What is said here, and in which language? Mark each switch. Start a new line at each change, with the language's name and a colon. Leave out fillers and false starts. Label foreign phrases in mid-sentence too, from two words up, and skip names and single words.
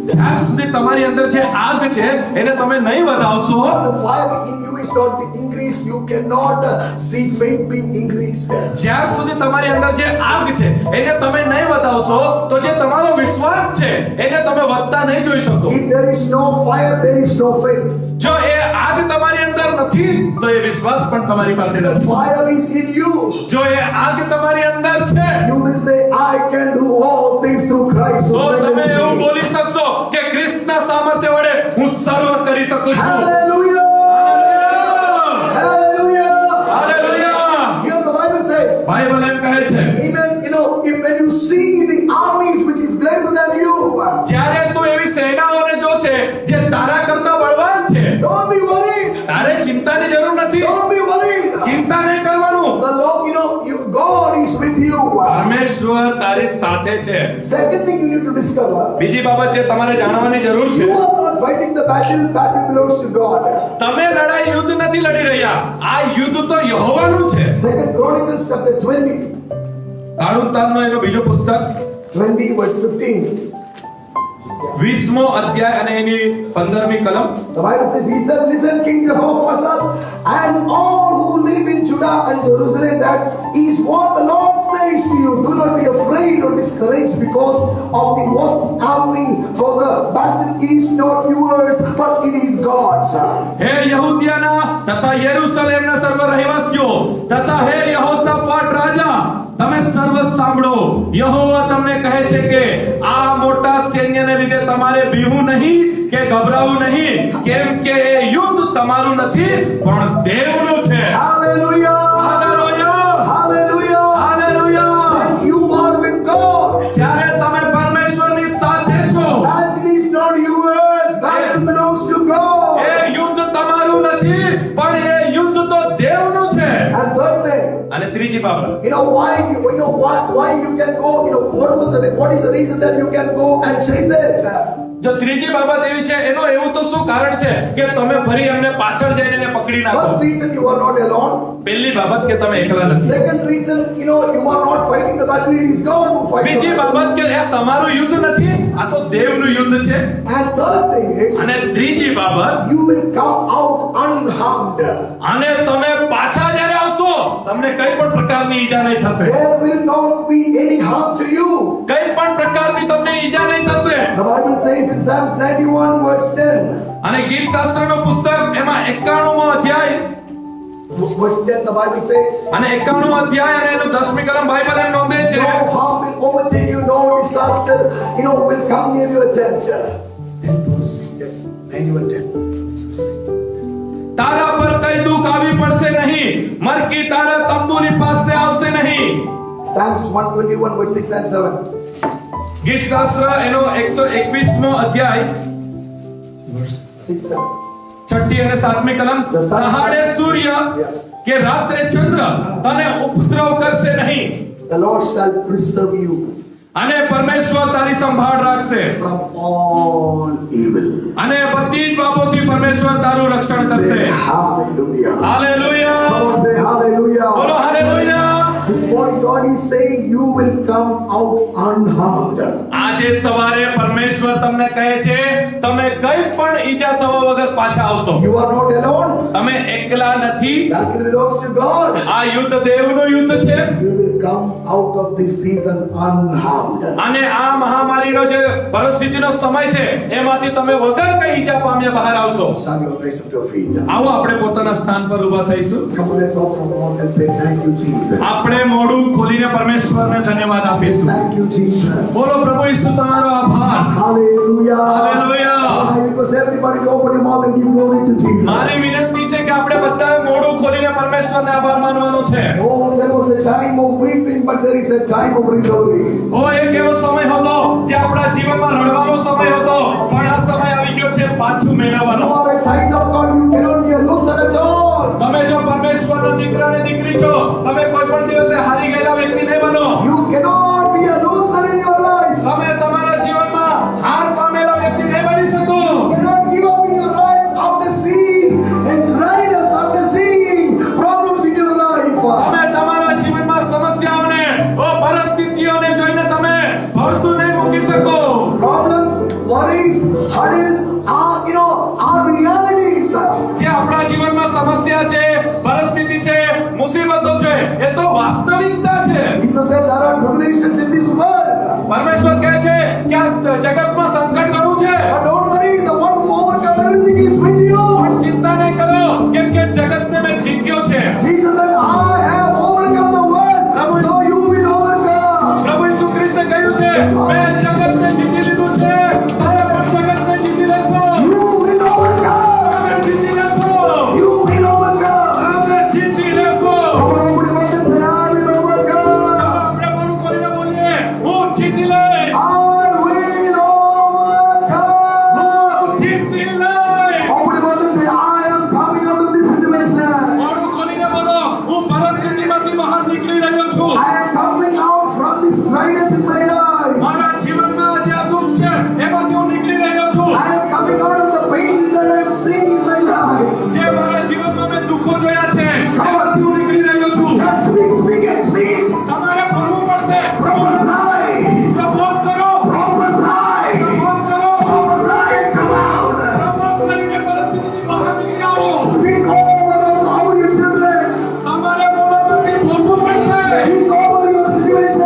Gujarati: જ્યાં સુધી તમારી અંદર જે આગ છે એને તમે નહીં વધાવશો,
English: the fire in you is not increased, you cannot see faith being increased.
Gujarati: જ્યાં સુધી તમારી અંદર જે આગ છે એને તમે નહીં વધાવશો તો જે તમારો વિશ્વાસ છે એને તમે વધતા નહીં જોઈ શકો.
English: If there is no fire, there is no faith.
Gujarati: જો એ આગ તમારી અંદર નથી તો એ વિશ્વાસ પણ તમારી પાસે
English: The
Gujarati: નથી.
English: fire is in you.
Gujarati: જો એ આગ તમારી અંદર છે
English: You will say, I can do all things through Christ. who
Gujarati: તો તમે એવું
English: strengthens me."
Gujarati: બોલી શકશો કે ખ્રિસ્તના સામર્થ્ય વડે હું સર્વ કરી શકું છું.
English: Hallelujah! Hallelujah!
Gujarati: હાલેલુયા.
English: Here the Bible says,
Gujarati: બાઇબલ એમ કહે છે
English: even when you see the armies which is greater than you,
Gujarati: જ્યારે તું એવી સેનાઓને જોશે જે તારા કરતા બળવાન છે
English: don't be worried.
Gujarati: તારે ચિંતાની જરૂર નથી.
English: Don't be worried.
Gujarati: ચિંતા નહીં કરવાનું.
English: The Lord, God is with you.
Gujarati: પરમેશ્વર તારી સાથે છે.
English: Second thing you need to discover,
Gujarati: બીજી બાબત જે તમારે જાણવાની જરૂર છે,
English: you are not fighting the battle belongs to God.
Gujarati: તમે લડાઈ યુદ્ધ નથી લડી રહ્યા, આ યુદ્ધ તો યહોવાનું છે.
English: Second Chronicles chapter 20
Gujarati: કાળુતાનનો એનો બીજો પુસ્તક
English: 20 verse 15.
Gujarati: 20મો અધ્યાય અને એની 15મી કલમ.
English: The Bible says, he said, listen, King Jehoshaphat, and all who live in Judah and Jerusalem, that is what the Lord says to you. Do not be afraid or discouraged because of the vast army, for the battle is not yours, but it is God's.
Gujarati: હે યહૂદિયાના તથા યરૂશલેમના સર્વ રહેવાસીઓ તથા હે યહોશાફાટ રાજા, તમે સર્વ સાંભળો. યહોવા તમને કહે છે કે આ મોટા સૈન્યને લીધે તમારે બીવું નહીં કે ગભરાવું નહીં, કેમ કે એ યુદ્ધ તમારું નથી પણ દેવનું છે.
English: Hallelujah!
Gujarati: હાલેલુયા.
English: Hallelujah!
Gujarati: હાલેલુયા.
English: When you are with God,
Gujarati: જ્યારે તમે પરમેશ્વરની સાથે છો,
English: battle is not yours, battle belongs to God.
Gujarati: એ યુદ્ધ તમારું નથી પણ એ યુદ્ધ તો દેવનું છે.
English: And third thing,
Gujarati: અને ત્રીજી બાબત,
English: why you can go, what is the reason that you can go and chase it?
Gujarati: જો ત્રીજી બાબત એવી છે એનું એવું તો શું કારણ છે કે તમે ફરી એમને પાછળ જઈને એને પકડી નાખો.
English: First reason, you are not alone.
Gujarati: પહેલી બાબત કે તમે એકલા નથી.
English: Second reason, you are not fighting the battle, it is God who fights.
Gujarati: બીજી
English: the battle.
Gujarati: બાબત કે આ તમારું યુદ્ધ નથી, આ તો દેવનું યુદ્ધ છે.
English: And third thing is,
Gujarati: અને ત્રીજી બાબત,
English: you will come out unharmed.
Gujarati: અને તમે પાછા જ્યારે આવશો તમને કઈ પણ પ્રકારની ઈજા નહીં થશે.
English: There will not be any harm to you.
Gujarati: કઈ પણ પ્રકારની તમને ઈજા નહીં થશે.
English: The Bible says in Psalms 91 verse 10,
Gujarati: અને ગીત શાસ્ત્રનો પુસ્તક એમાં 91મો અધ્યાય
English: verse 10, the Bible says,
Gujarati: અને 91મો અધ્યાય અને એનું 10મી કલમ બાઇબલ એમ નોંધે છે,
English: no harm will overtake you, no disaster, will come near your tent. 91:10.
Gujarati: તારા પર કઈ દુઃખ આવી પડશે નહીં, મરકી તારા તંબુની પાસે આવશે નહીં.
English: Psalms 121 verse 6 and 7.
Gujarati: ગીત શાસ્ત્ર એનો 121મો અધ્યાય 6, 7. છઠ્ઠી અને સાતમી કલમ. દહાડે સૂર્ય કે રાત્રે ચંદ્ર તને ઉપદ્રવ કરશે નહીં,
English: The Lord shall preserve you
Gujarati: અને પરમેશ્વર તારી સંભાળ રાખશે,
English: from all evil.
Gujarati: અને બધી જ બાબતોથી પરમેશ્વર તારું રક્ષણ
English: Say
Gujarati: કરશે.
English: hallelujah.
Gujarati: હાલેલુયા.
English: Come on, say hallelujah.
Gujarati: બોલો હાલેલુયા.
English: This morning God is saying you will come out unharmed.
Gujarati: આજે સવારે પરમેશ્વર તમને કહે છે તમે કઈ પણ ઈજા થવા વગર પાછા આવશો.
English: You are not alone.
Gujarati: તમે એકલા નથી.
English: Battle belongs to God.
Gujarati: આ યુદ્ધ દેવનું યુદ્ધ છે,
English: You will come out of this season unharmed.
Gujarati: અને આ મહામારીનો જે પરિસ્થિતિનો સમય છે એમાંથી તમે વગર કઈ ઈજા પામ્યા બહાર આવશો.
English: Shall you raise up your feet?
Gujarati: આવો આપણે પોતાના સ્થાન પર ઊભા થઈશું.
English: Come on, let's open our mouth and say thank you, Jesus.
Gujarati: આપણે મોઢું ખોલીને પરમેશ્વરને ધન્યવાદ આપીશું.
English: Thank you, Jesus.
Gujarati: બોલો પ્રભુ ઈસુ તમારો આભાર.
English: Hallelujah. Hallelujah. I request everybody to open your mouth and give glory to Jesus.
Gujarati: મારી વિનંતી છે કે આપણે બધાએ મોઢું ખોલીને પરમેશ્વરને આભાર માનવાનો છે.
English: Oh, there was a time of weeping, but there is a time of recovery.
Gujarati: ઓ એક એવો સમય હતો જે આપણા જીવનમાં રડવાનો સમય હતો, પણ આ સમય આવી ગયો છે પાછું
English: You
Gujarati: મેળવવાનો.
English: are a child of God, you cannot be a loser at all.
Gujarati: તમે જો પરમેશ્વરના દીકરા ને દીકરી છો, તમે કોઈ પણ દિવસે હારી ગયેલા વ્યક્તિ નહીં બનો.
English: You cannot be a loser in your life.
Gujarati: તમે તમારા જીવનમાં હાર પામેલા વ્યક્તિ નહીં બની શકો.
English: You cannot give up in your life after seeing and dryness, after seeing problems in your life.
Gujarati: તમે તમારા જીવનમાં સમસ્યાઓને પરિસ્થિતિઓને જોઈને તમે ભરતું નહીં મૂકી શકો.
English: Problems, worries, hurdles are realities.
Gujarati: જે આપણા જીવનમાં સમસ્યા છે, પરિસ્થિતિ છે, મુસીબતો છે, એ તો વાસ્તવિકતા છે.
English: Jesus said there are tribulations in this world.
Gujarati: પરમેશ્વર કહે છે કે આ જગતમાં સંકટ ઘણું છે,
English: But don't worry, the one who overcome everything is with you.
Gujarati: પણ ચિંતા નહીં કરો કેમ કે જગતને મેં જીત્યો છે.
English: Jesus said, I have overcome the world, so you will overcome.
Gujarati: પ્રભુ ઈસુ ખ્રિસ્તે કહ્યું છે મેં જગતને જીતી લીધું છે, તમે પણ જગતને જીતી લેશો.
English: You will overcome.
Gujarati: તમે જીતી લેશો.
English: You will overcome.
Gujarati: તમે જીતી લેશો.
English: Everybody must say, I will overcome.
Gujarati: આપણે પણ કરીને બોલીએ હું જીતી લઈશ.
English: I will overcome.
Gujarati: હું જીતી લઈશ.
English: Everybody must say, I am coming out of this situation.
Gujarati: મોઢું ખોલીને બોલો હું પરિસ્થિતિમાંથી બહાર નીકળી રહ્યો છું.
English: I am coming out from this dryness in my life.
Gujarati: મારા જીવનમાં જે આ દુઃખ છે એમાંથી હું નીકળી રહ્યો છું.
English: I am coming out of the pain that I am seeing in my life.
Gujarati: જે મારા જીવનમાં મેં દુઃખો જોયા છે એમાંથી હું નીકળી રહ્યો છું.
English: Just speak, speak and speak.
Gujarati: તમારે બોલવું પડશે.
English: Prophesy.
Gujarati: પ્રબોધ કરો.
English: Prophesy.
Gujarati: પ્રબોધ કરો.
English: Prophesy and come out.
Gujarati: પ્રબોધ કરીને પરિસ્થિતિથી બહાર નીકળી આવો.
English: Speak over how you feel it.
Gujarati: તમારે મોઢામાંથી બોલવું પડશે.
English: Speak over your situation.